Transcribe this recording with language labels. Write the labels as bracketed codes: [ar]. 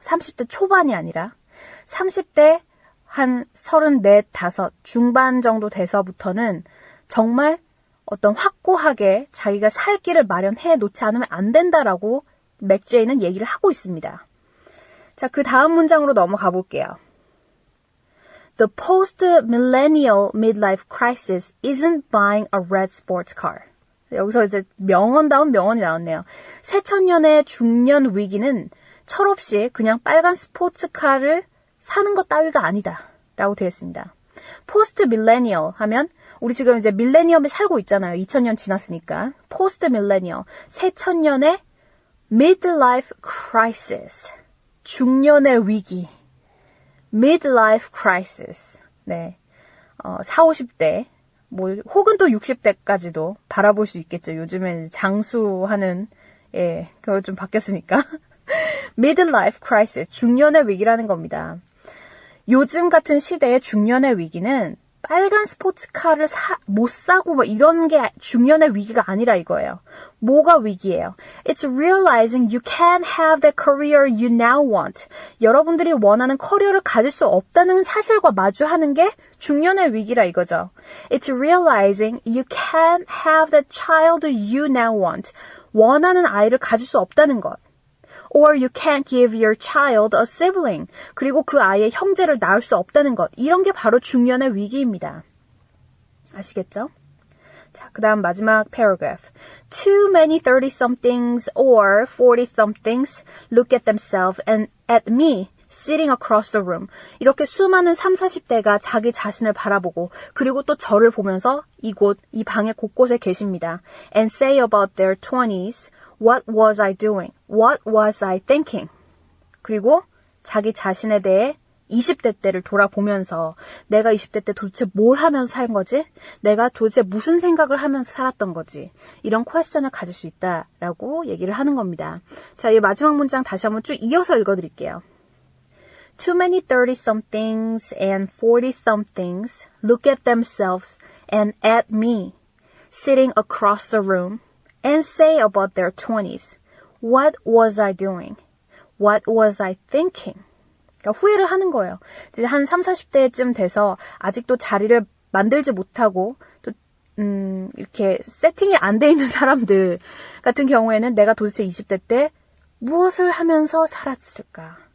[ko] 30대 초반이 아니라 30대 한 34, 5 중반 정도 돼서부터는 정말 어떤 확고하게 자기가 살 길을 마련해 놓지 않으면 안 된다라고 맥제이는 얘기를 하고 있습니다. 자, 그 다음 문장으로 넘어가 볼게요. [en] The post-millennial midlife crisis isn't buying a red sports car. [ko] 여기서 이제 명언다운 명언이 나왔네요. 새천년의 중년 위기는 철없이 그냥 빨간 스포츠카를 사는 것 따위가 아니다. 라고 되어 있습니다. post-millennial 하면 우리 지금 이제 밀레니엄에 살고 있잖아요. 2000년 지났으니까. post-millennial. 새천년의 midlife crisis. 중년의 위기. midlife crisis. 네. 40, 50대, 혹은 또 60대까지도 바라볼 수 있겠죠. 요즘엔 장수하는, 그걸 좀 바뀌었으니까. [en] midlife crisis. [ko] 중년의 위기라는 겁니다. 요즘 같은 시대의 중년의 위기는 빨간 스포츠카를 못 사고 이런 게 중년의 위기가 아니라 이거예요. 뭐가 위기예요? [en] It's realizing you can't have the career you now want. [ko] 여러분들이 원하는 커리어를 가질 수 없다는 사실과 마주하는 게 중년의 위기라 이거죠. [en] It's realizing you can't have the child you now want. [ko] 원하는 아이를 가질 수 없다는 것. [en] Or you can't give your child a sibling. [ko] 그리고 그 아이의 형제를 낳을 수 없다는 것. 이런 게 바로 중년의 위기입니다. 아시겠죠? 자, 그 다음 마지막 paragraph. [en] Too many 30-somethings or 40-somethings look at themselves and at me sitting across the room. [ko] 이렇게 수많은 30, 40대가 자기 자신을 바라보고 그리고 또 저를 보면서 이 방의 곳곳에 계십니다. [en] And say about their 20s, what was I doing? What was I thinking? [ko] 그리고 자기 자신에 대해 20대 때를 돌아보면서 내가 20대 때 도대체 뭘 하면서 산 거지? 내가 도대체 무슨 생각을 하면서 살았던 거지? 이런 퀘스천을 가질 수 있다라고 얘기를 하는 겁니다. 자, 이 마지막 문장 다시 한번 쭉 이어서 읽어드릴게요. [en] Too many 30-somethings and 40-somethings look at themselves and at me, sitting across the room, and say about their 20s, what was I doing? What was I thinking? [ko] 그러니까 후회를 하는 거예요. 이제 한 30, 40대쯤 돼서 아직도 자리를 만들지 못하고 또 이렇게 세팅이 안 돼 있는 사람들 같은 경우에는 내가 도대체 20대 때 무엇을 하면서 살았을까?